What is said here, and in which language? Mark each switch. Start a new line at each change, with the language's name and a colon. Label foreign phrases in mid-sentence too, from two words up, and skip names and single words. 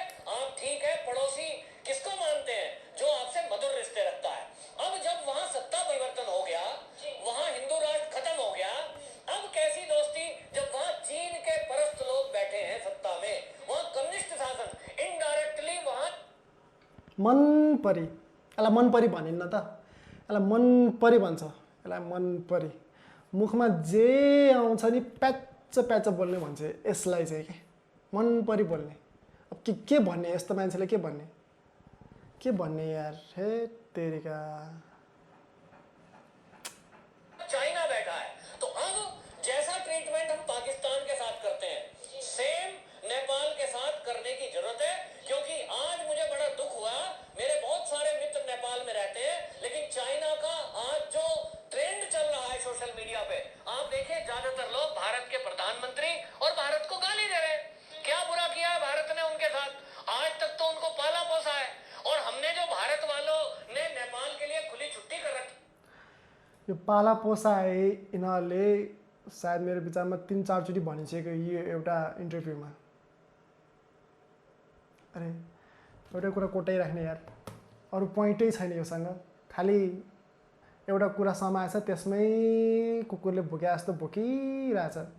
Hindi: आप ठीक है पड़ोसी किसको मानते हैं? जो आपसे मधुर रिश्ते रखता है। अब जब वहां सत्ता परिवर्तन हो गया, वहां हिंदू राष्ट्र खत्म हो गया, अब कैसी दोस्ती जब वहां चीन के परस्त लोग बैठे हैं सत्ता में, वहां कम्युनिस्ट शासन इनडायरेक्टली वहां
Nepali: मन परी, यसलाई मन परी भनिन्न त, यसलाई मन परी भन्छ। यसलाई मन परी मुखमा जे आउँछ नि प्याच प्याच बोल्ने भन्छ यसलाई चाहिँ। के मन परी बोल्ने। अब के भन्ने यस्तो मान्छेले? के भन्ने यार? हे तेरिका।
Hindi: चाइना बैठा है। तो अब जैसा ट्रीटमेंट हम पाकिस्तान के साथ करते हैं, सेम नेपाल के साथ करने की जरूरत है। क्योंकि आज मुझे बड़ा दुख हुआ, मेरे बहुत सारे मित्र नेपाल में रहते हैं, लेकिन चाइना का आज जो ट्रेंड चल रहा है
English: social media
Hindi: पे, आप देखिए ज्यादातर लोग भारत के प्रधानमंत्री और भारत को गाली दे रहे हैं। क्या बुरा किया है भारत ने उनके साथ? आज तक तो उनको पाला पोसा है, और हमने जो भारत वालों ने नेपाल के लिए खुली छुट्टी कर रखी।
Nepali: यो पाला पोसा है यिनीहरूले सायद मेरो विचारमा 3-4 चोटि भनिसक्यो यो एउटा इन्टरभ्यूमा। अरे एउटा कुरा कोटाइराख्ने यार, अरू पोइन्टै छैन योसँग। खालि एउटा कुरा समाएछ, त्यसमै कुकुरले भुके जस्तो भुकिरहेछ।